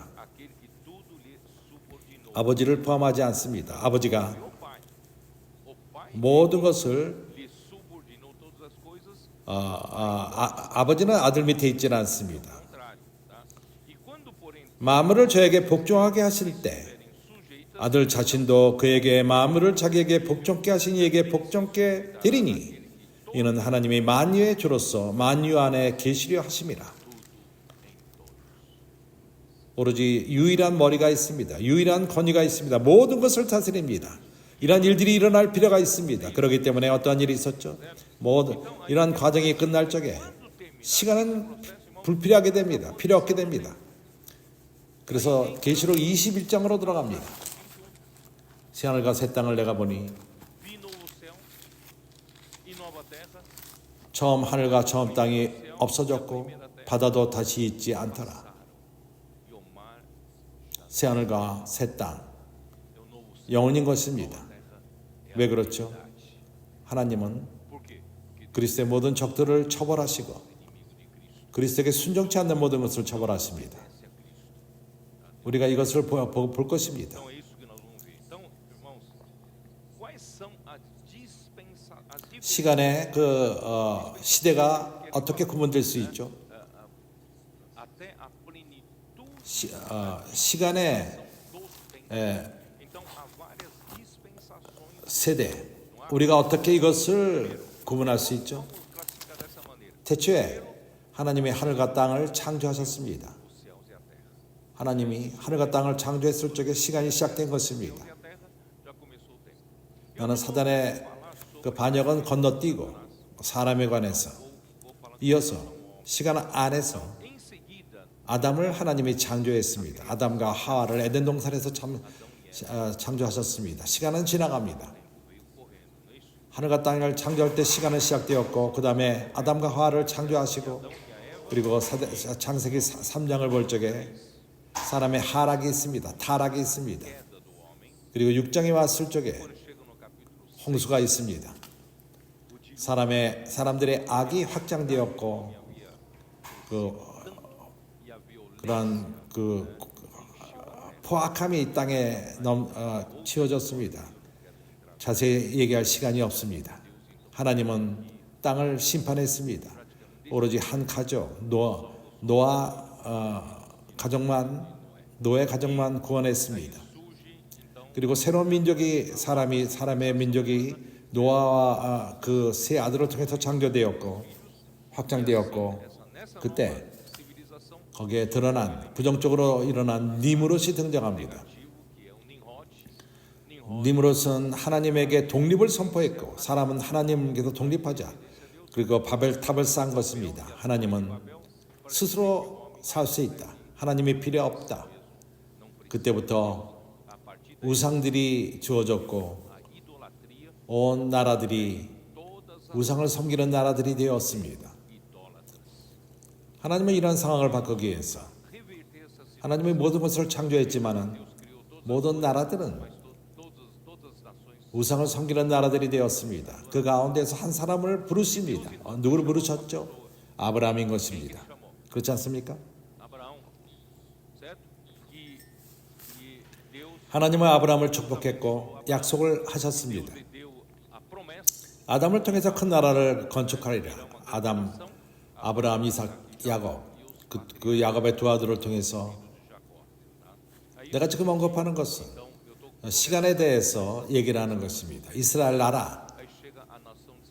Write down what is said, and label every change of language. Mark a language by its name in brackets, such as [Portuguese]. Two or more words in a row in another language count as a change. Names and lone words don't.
[Portuguese] Aquele que tudo lhe subordinou. [Korean] 아버지를 포함하지 않습니다. 아버지가 [Portuguese] O Pai. O Pai [Korean] 모든 것을 [Portuguese] lhe subordinou todas as coisas, [Korean] 아버지는 아들 밑에 있지는 않습니다. [Portuguese] ao contrário. Tá? E quando, porém, [Korean] 마음을 저에게 복종하게 하실 때 [Portuguese] serem sujeitas, [Korean] 아들 자신도 그에게 마음을 자기에게 복종케 하신 이에게 복종케 되리니 이는 하나님이 만유의 주로서 만유 안에 계시려 하심이라. 오로지 유일한 머리가 있습니다. 유일한 권위가 있습니다. 모든 것을 다스립니다. 이러한 일들이 일어날 필요가 있습니다. 그렇기 때문에 어떠한 일이 있었죠? 모든 이러한 과정이 끝날 적에 시간은 불필요하게 됩니다. 필요 없게 됩니다. 그래서 계시록 21장으로 들어갑니다. 새하늘과 새 땅을 내가 보니 [Portuguese] vi novo céu e nova terra, [Korean] 처음 하늘과 처음 땅이 없어졌고 바다도 다시 있지 않더라. [Portuguese] e o mar [Korean] 새하늘과 새 땅 [Portuguese] é o novo céu [Korean] 영원인 것입니다. [Portuguese] e a terra. [Korean] 왜 그렇죠? 하나님은 [Portuguese] Por quê? Porque [Korean] 그리스도의 모든 적들을 처벌하시고 [Portuguese] inimigo de Cristo [Korean] 그리스도에게 순종치 않는 모든 것을 처벌하십니다. [Portuguese] obedece a Cristo. [Korean] 우리가 이것을 볼 것입니다. [Portuguese] Então é isso que nós vamos ver. Então, irmãos, quais são as diferenças [Korean] 시간의 시대가 어떻게 구분될 수 있죠? [Portuguese] até a plenitude [Korean] 시간의 [Portuguese] dos tempos. Então há várias dispensações. [Korean] 세대, 우리가 어떻게 이것을 구분할 수 있죠? [Portuguese] Vamos classificar dessa maneira: [Korean] 태초에 하나님이 하늘과 땅을 창조하셨습니다. [Portuguese] os céus e a terra. [Korean] 하나님이 하늘과 땅을 창조했을 적에 시간이 시작된 것입니다. [Portuguese] E a terra já começou o tempo. [Korean] 나는 사단의 그 반역은 건너뛰고 사람에 관해서 이어서 시간 안에서 [Portuguese] Em seguida, [Korean] 아담을 하나님이 창조했습니다. 아담과 하와를 에덴 동산에서 창조하셨습니다. 시간은 지나갑니다. [Portuguese] veio correndo, não é isso? [Korean] 하늘과 땅을 창조할 때 시간은 시작되었고 그 다음에 아담과 하와를 창조하시고 그리고 창세기 3장을 볼 적에 사람의 하락이 있습니다. 타락이 있습니다. [Portuguese] Queda do homem. [Korean] 그리고 6장에 왔을 적에 [Portuguese] Chega no capítulo [Korean] 홍수가 있습니다. 사람들의 악이 확장되었고 [Portuguese] e a violência. [Korean] 그런 포악함이 이 땅에 치워졌습니다. 자세히 얘기할 시간이 없습니다. 하나님은 땅을 심판했습니다. 오로지 한 가족 노아의 가정만 구원했습니다. 그리고 새로운 민족이 사람의 민족이 노아와 그 세 아들을 통해서 창조되었고 확장되었고 [Portuguese] Nessa [Korean] 그때 [Portuguese] nova civilização [Korean] 거기에 드러난 부정적으로 일어난 니무롯이 등장합니다. [Portuguese] negativo, que é o Nimrod. [Korean] 니무롯은 하나님에게 독립을 선포했고 사람은 하나님께서 독립하자 그리고 바벨탑을 쌓은 것입니다. 하나님은 스스로 살 수 있다. 하나님이 필요 없다. 그때부터 [Portuguese] A partir [Korean] 우상들이 주어졌고 [Portuguese] da idolatria, [Korean] 온 나라들이 [Portuguese] todas as [Korean] 우상을 섬기는 나라들이 되었습니다. [Portuguese] idólatras. [Korean] 하나님은 이러한 상황을 바꾸기 위해서 [Portuguese] Reverter essa situação. [Korean] 하나님이 모든 것을 창조했지만은 [Portuguese] Deus criou todas, [Korean] 모든 나라들은 [Portuguese] todas as nações. [Korean] 우상을 섬기는 나라들이 되었습니다. 그 가운데서 한 사람을 부르십니다. 누구를 부르셨죠? 아브라함인 것입니다. 그렇지 않습니까? [Portuguese] Abraão, certo? E Deus [Korean] 하나님은 아브라함을 축복했고 약속을 하셨습니다. [Portuguese] lhe deu a promessa. [Korean] 아담을 통해서 큰 나라를 건축하리라. 아브라함, 이삭, 야곱. 그 야곱의 두 아들을 통해서 내가 지금 언급하는 것은 시간에 대해서 얘기를 하는 것입니다. 이스라엘 나라 [Portuguese] Aí chega a nação de Israel.